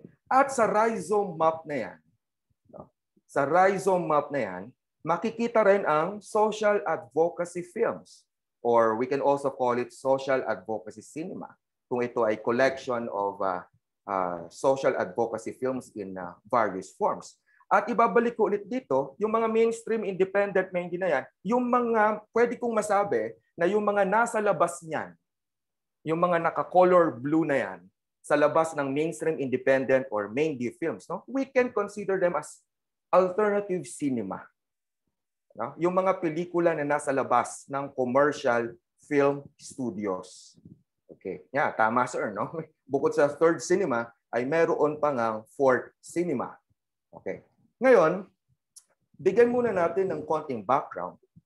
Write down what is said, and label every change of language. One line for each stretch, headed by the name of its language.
Filipino: At sa rhizome map na yan, no? Sa rhizome map na yan, makikita rin ang
English: social advocacy films, or we can also call it social advocacy cinema,
Filipino: kung ito ay
English: collection of social advocacy films in various forms.
Filipino: At ibabalik ko ulit dito, yung mga mainstream independent main na yan, yung mga pwede kong masabi na yung mga nasa labas niyan, yung mga naka-color blue na yan, sa labas ng mainstream independent or main films, no?
English: We can consider them as alternative cinema. No?
Filipino: Yung mga pelikula na nasa labas ng commercial film studios. Okay. Yeah, tama sir, no? Bukod sa third cinema, ay meron pa ngang fourth cinema. Okay. Ngayon, bigyan muna natin ng konting background.